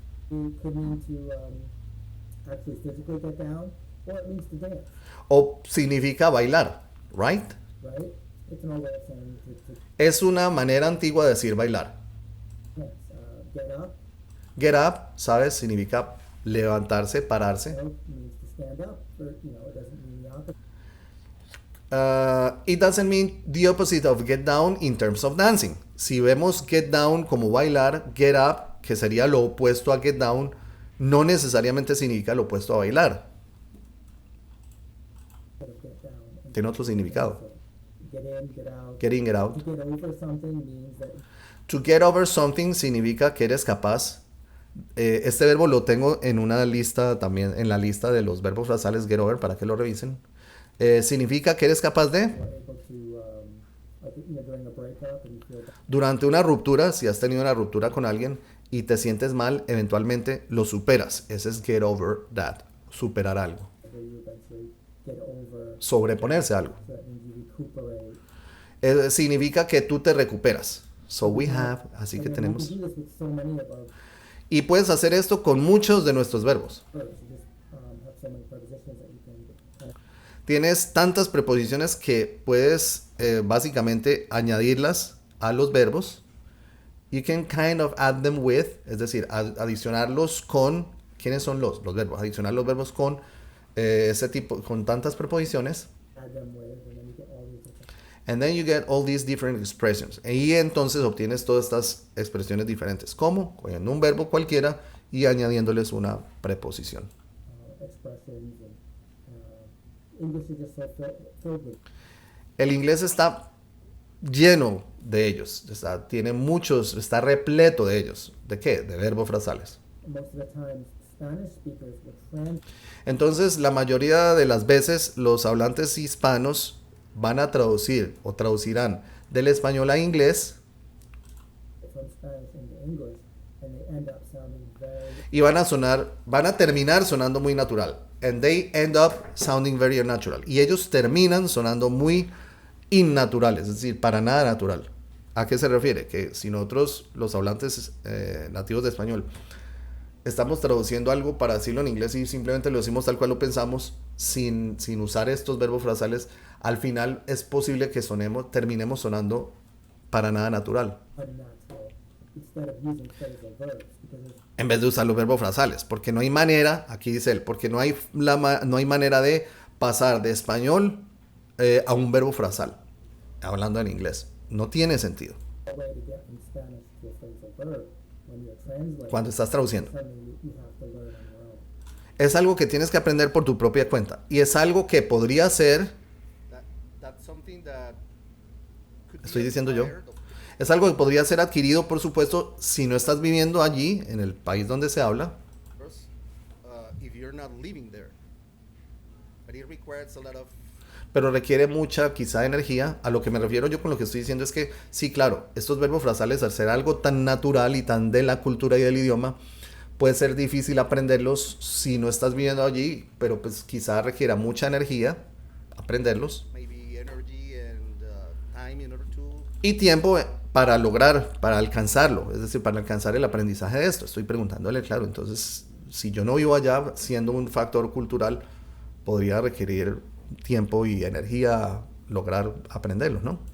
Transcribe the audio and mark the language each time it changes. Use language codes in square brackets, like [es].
[en] could mean to actually physically get down, or it means to dance, [es] O significa bailar, right? [en] right? It's an old way of saying to [es] Es una manera antigua de decir bailar. [en] dance. Get up, [es] Get up, ¿sabes? Significa levantarse, pararse. [en] means to stand up, or, it doesn't mean the opposite. It doesn't mean the opposite of get down in terms of dancing. [es] Si vemos get down como bailar, get up, que sería lo opuesto a get down, no necesariamente significa lo opuesto a bailar. [en] Instead of get down. And [es] Tiene otro significado. [en] get in, get out. Get in, get out. To get over something means that To get over something [es] significa que eres capaz. Este verbo lo tengo en una lista también, en la lista de los verbos frasales get over, para que lo revisen. Significa que eres capaz de, [en] you're able to, like, during a breakup and you feel that [es] durante una ruptura, si has tenido una ruptura con alguien y te sientes mal, eventualmente lo superas. Ese es [en] get over that, [es] superar algo, [en] you eventually get over, [es] sobreponerse a algo. [en] so that means you recuperate. [es] Significa que tú te recuperas. [en] So we have, [es] así que [en] And then [es] tenemos. [en] we can do this with so many of our [es] Y puedes hacer esto con muchos de nuestros verbos. [en] verbs. You just have so many prepositions that you can kind of [es] Tienes tantas preposiciones que puedes básicamente añadirlas a los verbos. [en] You can kind of add them with, [es] es decir, adicionarlos con, ¿quiénes son los verbos? Adicionar los verbos con ese tipo, con tantas preposiciones, [en] add them with, and then you get all these different. and then you get all these different expressions. [es] Y entonces obtienes todas estas expresiones diferentes. ¿Cómo? Cogiendo un verbo cualquiera y añadiéndoles una preposición. [en] Expressions and English is just so filled with [es] El inglés está lleno de ellos, tiene muchos, está repleto de ellos. ¿De qué? De verbos frasales. [en] most of the time Spanish speakers will translate [es] Entonces, la mayoría de las veces los hablantes hispanos van a traducir o traducirán del español a inglés [en] from Spanish into English, and they end up sounding very [es] y van a terminar sonando muy natural. [en] And they end up sounding very unnatural. [es] Y ellos terminan sonando muy innaturales, es decir, para nada natural. ¿A qué se refiere? Que si nosotros, los hablantes nativos de español, estamos traduciendo algo para decirlo en inglés y simplemente lo decimos tal cual lo pensamos, sin usar estos verbos frasales, al final es posible que terminemos sonando para nada natural. [en] unnatural instead of using phrasal verbs because it's [es] En vez de usar los verbos frasales, porque no hay manera, aquí dice él, porque no hay manera de pasar de español a un verbo frasal, hablando en inglés. No tiene sentido. [en] a way to get from Spanish to a phrasal verb. When you're translating, [es] Cuando estás traduciendo. [en] something you have to learn on your own. [es] Es algo que tienes que aprender por tu propia cuenta. Y es algo que podría ser, [en] That's something that could be [es] estoy diciendo yo, [en] acquired, of [es] es algo que podría ser adquirido, por supuesto, si no estás viviendo allí, en el país donde se habla, [en] course, if you're not living there. But it requires a lot of [es] pero requiere mucha, quizá, energía. A lo que me refiero yo con lo que estoy diciendo es que, sí, claro, estos verbos frasales, al ser algo tan natural y tan de la cultura y del idioma, puede ser difícil aprenderlos si no estás viviendo allí, pero pues quizá requiera mucha energía aprenderlos [en] maybe energy and time in order to [es] y tiempo para alcanzarlo, es decir, para alcanzar el aprendizaje de esto. Estoy preguntándole, claro, entonces, si yo no vivo allá, siendo un factor cultural, podría requerir tiempo y energía lograr aprenderlos, ¿no?